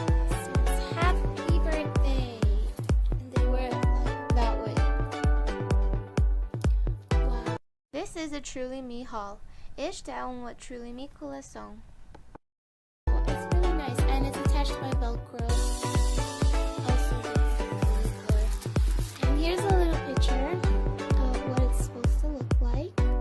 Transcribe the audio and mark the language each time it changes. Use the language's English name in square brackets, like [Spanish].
[English] Says happy birthday, and they wear it like that way. Wow. This is a Truly Me haul. [Portuguese] Este é uma Truly Me coleção. [English] It's really nice, and it's attached by Velcro. Also really color. And here's a little picture of what it's supposed to look like.